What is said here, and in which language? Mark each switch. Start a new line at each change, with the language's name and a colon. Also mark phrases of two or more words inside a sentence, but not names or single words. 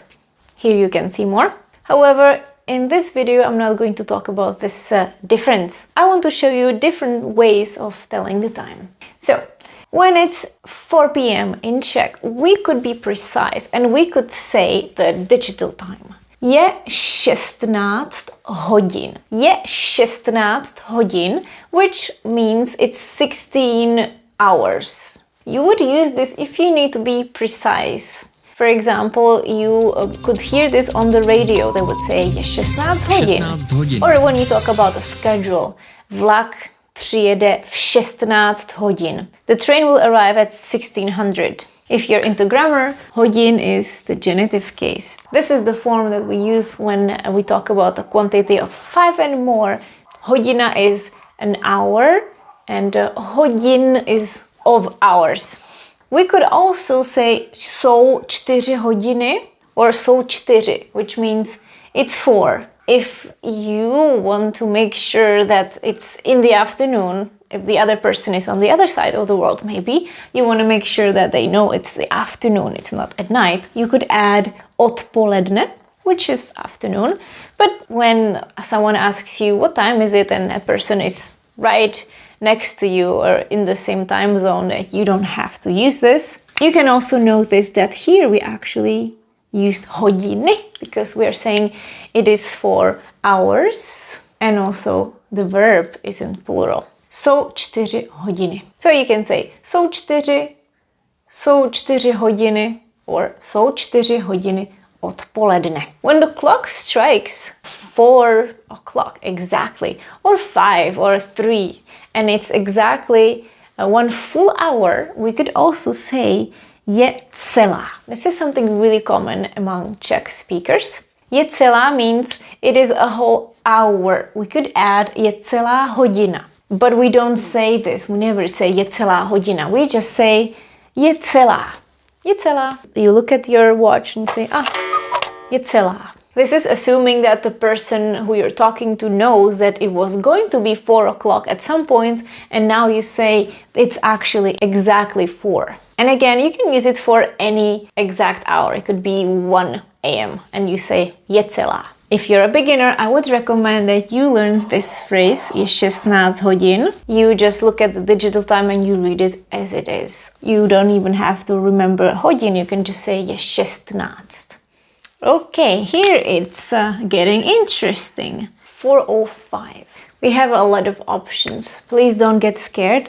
English: Here you can see more. However, in this video, I'm not going to talk about this difference. I want to show you different ways of telling the time. So, when it's 4 p.m. in Czech, we could be precise and we could say the digital time.
Czech: Je 16 hodin. Je 16 hodin,
English: which means it's 16 hours. You would use this if you need to be precise. For example, you could hear this on the radio. They would say
Czech: je 16 hodin.
English: Or when you talk about a schedule,
Czech: vlak přijede v 16 hodin.
English: The train will arrive at 1600. If you're into grammar, hodin is the genitive case. This is the form that we use when we talk about a quantity of 5 and more. Hodina is an hour and hodin is of hours. We could also say
Czech: jsou 4 hodiny
English: or
Czech: jsou 4,
English: which means it's 4. If you want to make sure that it's in the afternoon, if the other person is on the other side of the world, maybe, you want to make sure that they know it's the afternoon, it's not at night, you could add odpoledne, which is afternoon. But when someone asks you what time is it and that person is right next to you or in the same time zone, that you don't have to use this. You can also notice that here we actually used hodiny because we are saying it is for hours and also the verb is in plural.
Czech: Jsou 4 hodiny.
English: So you can say
Czech: jsou 4 hodiny
English: or
Czech: jsou 4 hodiny odpoledne.
English: When the clock strikes 4 o'clock exactly, or 5 or 3, and it's exactly 1 full hour, we could also say
Czech: je celá.
English: This is something really common among Czech speakers.
Czech: Je celá
English: means it is a whole hour. We could add
Czech: je celá hodina.
English: But we don't say this. We never say
Czech: je celá hodina.
English: We just say
Czech: je celá. Je celá.
English: You look at your watch and say,
Czech: je celá.
English: This is assuming that the person who you're talking to knows that it was going to be 4 o'clock at some point, and now you say it's actually exactly 4. And again, you can use it for any exact hour. It could be 1 a.m. and you say
Czech: je celá.
English: If you're a beginner, I would recommend that you learn this phrase,
Czech: je 16 hodin.
English: You just look at the digital time and you read it as it is. You don't even have to remember hodin, you can just say
Czech: je 16.
English: Okay, here it's getting interesting. 4:05. We have a lot of options. Please don't get scared.